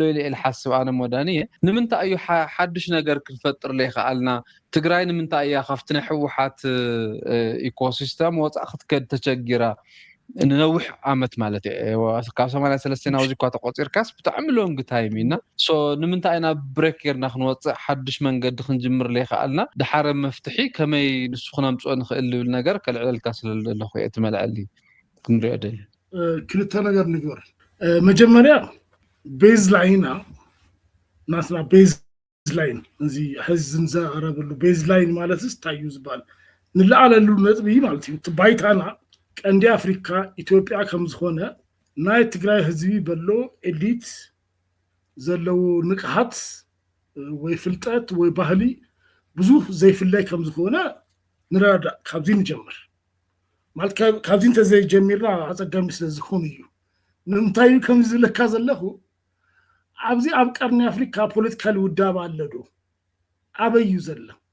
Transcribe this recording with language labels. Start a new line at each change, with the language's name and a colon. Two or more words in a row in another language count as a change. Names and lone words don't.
Tigrinya: ኢለ ልሓስብ ኣነ ሞዳንየ ንምንታይ እዩ ሓድሽ ነገር ክንፈጥር ዘይከኣልና ትግራይ ንምንታይ እያ ካብቲ ናይ ሕወሓት ኢኮሲስተም ወፃእ ክትከድ ተቸጊራ ንነዊሕ ዓመት ማለት እዩ ካብ 83 ናውዚ እኳ ተቆፂርካስ ብጣዕሚ
English: long time
Tigrinya: ኢና ሶ ንምንታይ ኢና ብሬክ ጌርና ክንወፅእ ሓድሽ መንገዲ ክንጅምር ዘይከኣልና ድሓረ መፍትሒ ከመይ ንሱ ክነምፅኦ ንኽእል ዝብል ነገር ከልዕለልካ ስለለለኹ እየ ትመልዐሊ ክንሪኦ ደሊ ክልተ ነገር ንግበር መጀመርያ
English: base line
Tigrinya: ናስና
English: base line
Tigrinya: እዚ ሕዚ ንዛረበሉ
English: base line
Tigrinya: ማለትስ ታዩ ዝባል ንላዓለሉ ነጥቢ ማለት እዩ ባይታና ቀንዲ አፍሪካ ኢትዮጵያ ከም ዝኾነ ናይ ትግራይ ህዝቢ በሎ ኤሊት ዘለው ንቅሓት ወይ ፍልጠት ወይ ባህሊ ብዙሕ ዘይፍላይ ከም ዝኾነ ንረዳ ካብዚ ንጀምር ማለት ካብዚ እንተዘይ ጀሚርና አፀጋሚ ስለዝኾኑ እዩ ንምንታይ ከም ዝብለካ ዘለኹ ኣብዚ ኣብ ቀርኒ አፍሪካ ፖለቲካል ውዳብ ኣሎ ዶ ኣበዩ ዘላ